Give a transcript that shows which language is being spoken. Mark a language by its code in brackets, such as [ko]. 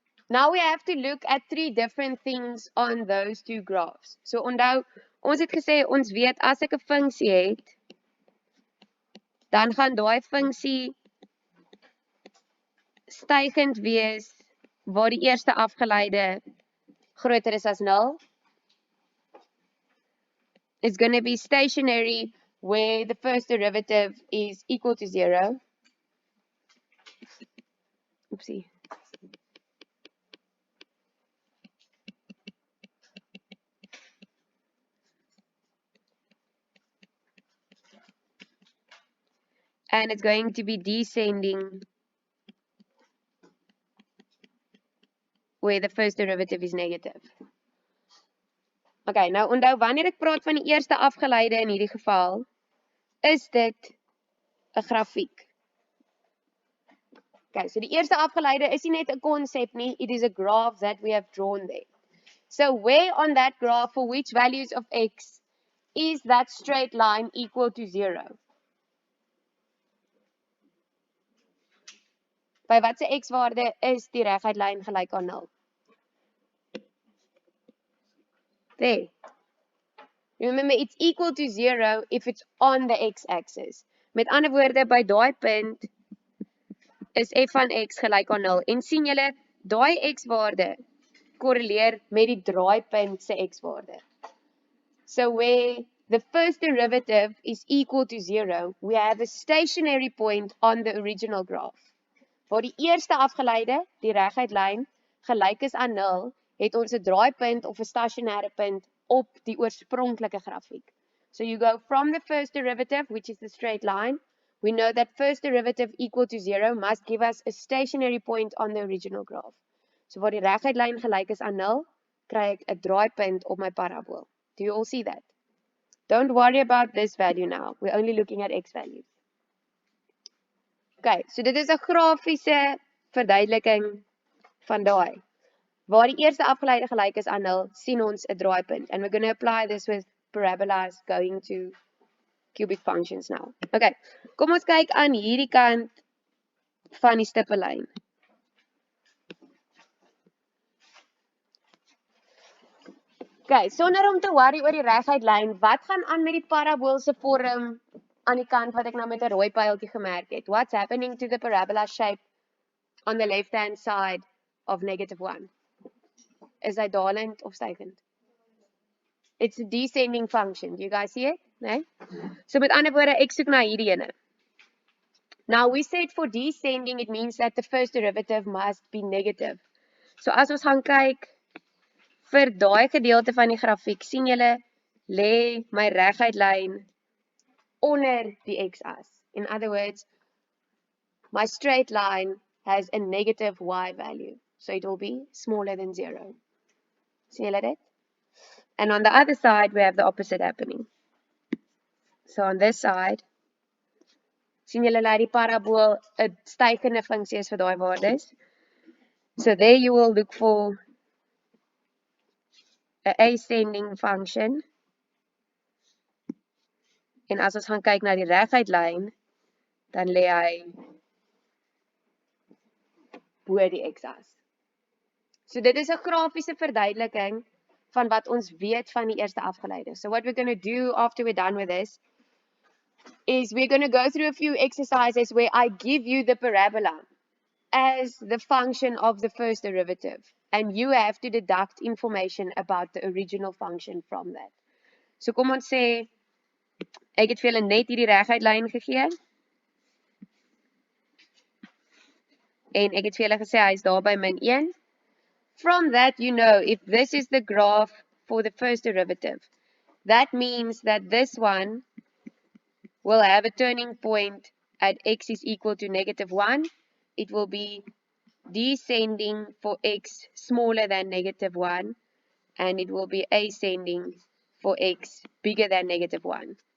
[en] Now we have to look at 3 different things on those 2 graphs. [af] So onthou, ons het gesê ons weet as ek 'n funksie het, dan gaan daai funksie stygend wees waar die eerste afgeleide groter is as 0. [en] It's going to be stationary where the first derivative is equal to 0. Oopsie. And it's going to be descending where the first derivative is negative. [af] Okay, nou onthou wanneer ek praat van die eerste afgeleide in hierdie geval, is dit 'n grafiek. Okay, so die eerste afgeleide is nie net 'n konsep nie, [en] it is a graph that we have drawn there. So where on that graph for which values of x is that straight line equal to 0? [af] By watse x-waarde is die reguit lyn gelyk aan 0? [en] There. Remember, it's equal to 0 if it's on the x-axis. [af] Met ander woorde, by daai punt is f van x gelyk aan 0. En sien julle, daai x-waarde korreleer met die draaipunt se x-waarde. [en] So where the first derivative is equal to 0, we have a stationary point on the original graph. [af] Waar die eerste afgeleide, die reguit lyn, gelyk is aan 0, het ons 'n draaipunt of 'n stasionêre punt op die oorspronklike grafiek. [en] So you go from the first derivative, which is the straight line. We know that first derivative equal to 0 must give us a stationary point on the original graph. [af] So waar die reguit lyn gelyk is aan 0, kry ek 'n draaipunt op my parabool. [en] Do you all see that? Don't worry about this value now. We're only looking at x values. [af] Okay, so dit is 'n grafiese verduideliking van daai. Waar die eerste afgeleide gelyk is aan 0, sien ons 'n draaipunt. [en] And we're going to apply this with parabolas going to cubic functions now. [af] Okay, kom ons kyk aan hierdie kant van die stippellyn. Okay, sonder om te worry oor die reguit lyn, wat gaan aan met die paraboolse vorm aan die kant wat ek nou met 'n rooi pyltjie gemerk het? [en] What's happening to the parabola shape on the left-hand side of -1? [af] Is hy dalend of stygend? [en] It's a descending function. Do you guys see it? Nee? [af] So met ander woorde, ek soek na hierdie ene. [en] Now we said for descending, it means that the first derivative must be negative. [af] So as ons gaan kyk vir daai gedeelte van die grafiek, sien julle, lê my reguit lyn onder die x-as. [en] In other words, my straight line has a negative y value. So it will be smaller than 0. See you later. And on the other side, we have the opposite happening. So on this side, [af] sien julle dat die parabool 'n stygende funksie is vir daai waardes. [en] So there you will look for a ascending function. [af] En as ons gaan kyk na die reguit lyn, dan lê hy bo die x-as. So dit is 'n grafiese verduideliking van wat ons weet van die eerste afgeleide. [en] So what we're going to do after we're done with this is we're going to go through a few exercises where I give you the parabola as the function of the first derivative. And you have to deduct information about the original function from that. [af] So kom ons sê, ek het vir julle net hierdie reguit lyn gegee. En ek het vir julle gesê, hy is daar by -1. [en] From that, you know, if this is the graph for the first derivative, that means that this one will have a turning point at x is equal to -1. It will be descending for x smaller than -1, and it will be ascending for x bigger than -1.